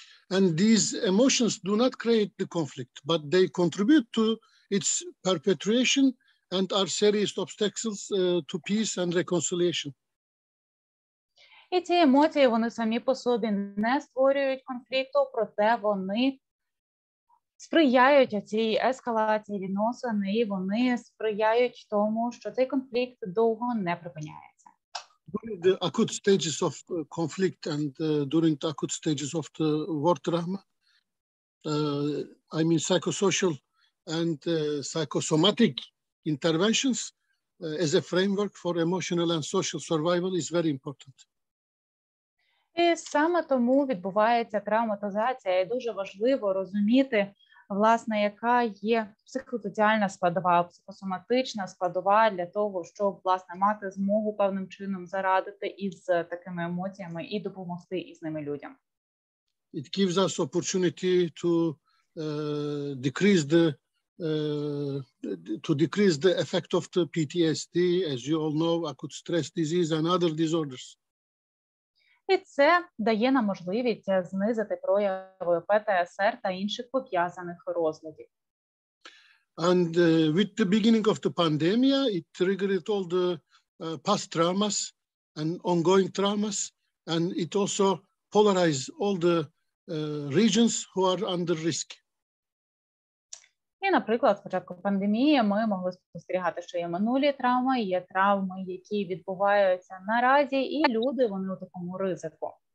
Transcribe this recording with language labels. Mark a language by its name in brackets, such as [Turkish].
[English] And these emotions do not create the conflict, but they contribute to its perpetuation and are serious obstacles to peace and reconciliation. [Ukrainian] І ці емоції, вони самі по собі не створюють конфлікту, проте вони сприяють цій ескалації відносин, і вони сприяють тому, що цей конфлікт довго не припиняється. [English] During the acute stages of conflict and during the acute stages of the war trauma, I mean psychosocial and psychosomatic interventions as a framework for emotional and social survival is very important. [Ukrainian] І саме тому відбувається травматизація, і дуже важливо розуміти, власне, яка є психосоціальна складова, психосоматична складова для того, щоб, власне, мати змогу певним чином зарадити із такими емоціями і допомогти із ними людям. [English] It gives us opportunity to decrease the effect of the PTSD, as you all know, acute stress disease and other disorders. [Ukrainian] І це дає нам можливість знизити прояви ПТСР та інших пов'язаних розладів. [English] And with the beginning of the pandemic, it triggered all the past traumas and ongoing traumas, and it also polarized all the regions who are under risk. [Ukrainian] І, наприклад, з початку пандемії ми могли спостерігати, що є минулі травми, є травми, які відбуваються наразі, і люди, вони у такому ризику.